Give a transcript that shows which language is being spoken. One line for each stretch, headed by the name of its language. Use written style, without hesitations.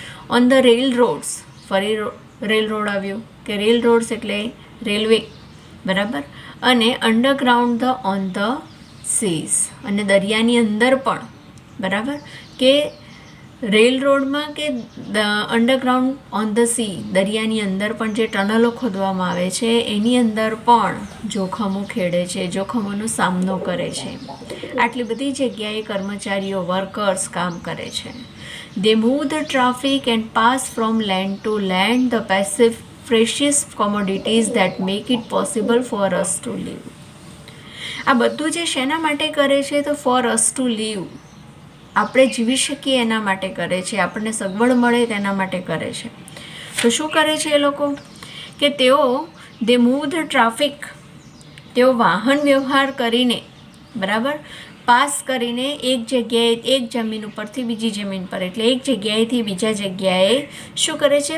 English: On the railroads.
Gujarati: ફરી rail road આવ્યું કે રેલ રોડ્સ એટલે રેલવે, બરાબર, અને
English: underground the on the seas,
Gujarati: અને દરિયાની અંદર પણ, બરાબર, કે રેલ રોડમાં કે
English: underground on the sea,
Gujarati: દરિયાની અંદર પણ જે ટનલો ખોદવામાં આવે છે એની અંદર પણ જોખમો ખેડે છે, જોખમોનો સામનો કરે છે. આટલી બધી જગ્યાએ કર્મચારીઓ, વર્કર્સ કામ કરે છે.
English: They move the traffic and pass from land to land the precious commodities that make it possible for us to live.
Gujarati: આ બધું જે શેના માટે કરે છે? તો
English: for us to live,
Gujarati: આપણે જીવી શકીએ એના માટે કરે છે, આપણને સગવડ મળે તેના માટે કરે છે. તો શું કરે છે એ લોકો કે તેઓ
English: they move the traffic,
Gujarati: તેઓ વાહન વ્યવહાર કરીને, બરાબર, પાસ કરીને એક જગ્યાએ, એક જમીન ઉપરથી બીજી જમીન પર, એટલે એક જગ્યાએથી બીજા જગ્યાએ શું કરે છે?